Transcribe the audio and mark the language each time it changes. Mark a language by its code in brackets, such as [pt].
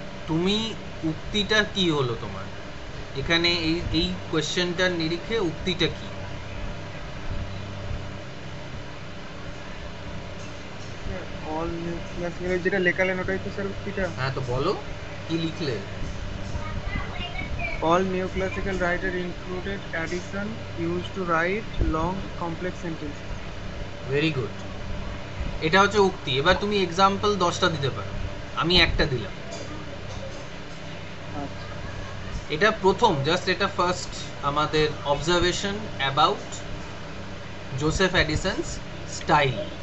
[bn] তুমি উক্তিটা কি হলো তোমার এখানে? এই কোশ্চেনটার নিরিখে উক্তিটা কি? অল ক্লাসিক্যাল যেটা লেখালেন ওটাই তো স্যার উক্তিটা? হ্যাঁ, তো বলো কি লিখলে? [en] All neoclassical writers included addition used to write long complex sentences. Very good, [bn] এটা হচ্ছে উক্তি। এবার তুমি এক্সাম্পল 10টা দিতে পারো, আমি একটা দিলাম। এটা প্রথম, জাস্ট এটা ফার্স্ট আমাদের [en] Observation about Joseph Addison's style.